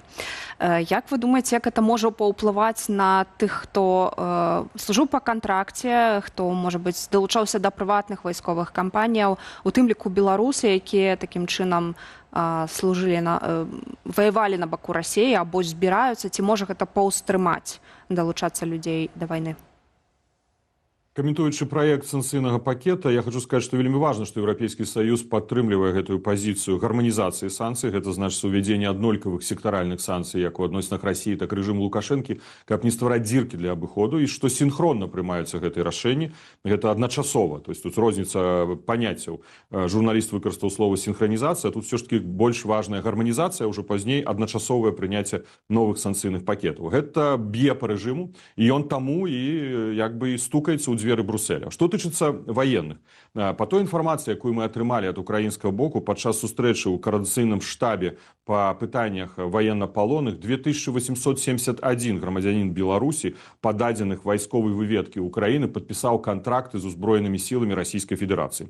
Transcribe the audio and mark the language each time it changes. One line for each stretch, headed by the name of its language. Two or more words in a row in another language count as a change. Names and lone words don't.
Belarusian: Як вы думаеце, як это можа паўплываць на тых, хто служыў па кантракце, хто, можа быць, далучаўся да прыватных вайсковых кампаніяў, у тым ліку беларусы, якія такім чынам ваявалі на баку Расіі або збіраюцца, ці можа гэта паўстрымаць далучацца людзей да вайны?
Russian: Комментуючи проект санкцыйнага пакета, я хочу сказать, что вельмі важно, что Европейский Союз падтрымлівае гэтую позицию гармонизации санкций.
Belarusian: Это значит увядзенне аднолькавых сектаральных санкций, як у адносінах России, так и режиму Лукашэнкі, каб не ствараць дзіркі для абыходу, и что синхронно прымаюцца гэтыя рашэнні. Гэта адначасова. То есть тут розніца паняццяў. Журналист выкарыстаў слово синхронизация, тут все ж таки больш важная гармонизация, уже пазней адначасовае прыняцце новых санкцыйных пакетаў. Гэта б'е по режиму, и он таму и як бы стукаецца ў дзверы Брюсселя. Што тычыцца военных, по той інфармацыі, якую мы атрымалі ад украінскага боку падчас сустрэчы ў коордынацыйным штабе па пытаннях военнапалонных, 2871 грамадзянін Беларусі па дадзеных вайсковай выведкі Украіны падпісаў кантракты з узброенымі сіламі Расійскай Федэрацыі.